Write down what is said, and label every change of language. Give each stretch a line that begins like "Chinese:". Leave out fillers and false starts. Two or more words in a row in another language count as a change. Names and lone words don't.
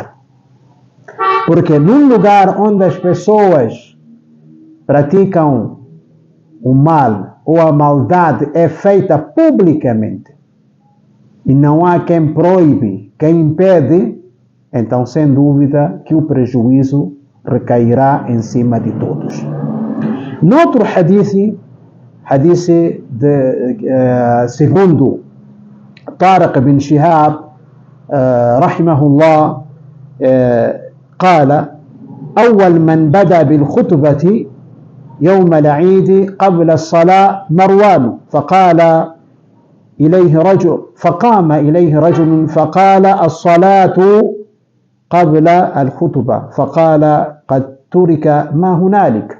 Portuguese: Porque num lugar onde as pessoas praticam o mal ou a maldade é feita publicamente e não há quem proíbe, quem impede, então sem dúvida que o prejuízo recairá em cima de todos. Noutro hadith segundo
Arabic: طارق بن شهاب رحمه الله قال: أول من بدأ بالخطبة يوم العيد قبل الصلاة مروان، فقام إليه رجل فقال: الصلاة قبل الخطبة، فقال: قد ترك ما هنالك.